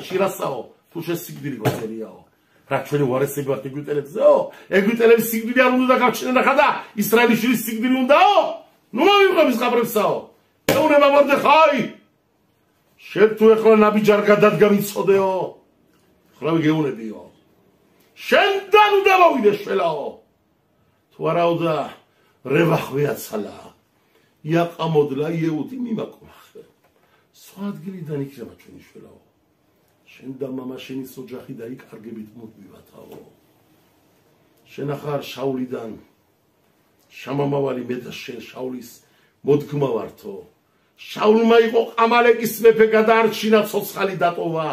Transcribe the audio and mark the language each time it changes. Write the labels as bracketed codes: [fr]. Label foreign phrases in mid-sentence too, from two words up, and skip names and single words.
[ka] შირასაო თუ შენ სიკვდილი გვაწერიაო რა ჩვენი უარესები ვართ ეგვიპტელებზეო ეგვიპტელების სიკვდილი არ უნდა გავჩნენა ხადა ისრაელის შვილის სიკვდილი უნდაო ნუ მოვიყვების ყაბრებსაო ეუნება მორდეხაი შენ თუ ეხლა ნაბიჯარ გადადგა მიცოდეო ხლა გეუნებიო შენთან უნდა მოვიდე შველაო თუ არაოდა [he] רווח והצלה. יעמוד לה יהודי ממקום אחר. [ka] სხვა ადგილიდან იქნება ჩვენი შველაო. შენ და მამა შენი ოჯახი დაიკარგებით მოდმივათაო. შენ ახარ შაულიდან შამამავალი მე და შენ შაულის მოდგმა ვართო. შაულმა იყო ყამალეკის მეფე გადაარჩინა ცოცხალი დატოვა.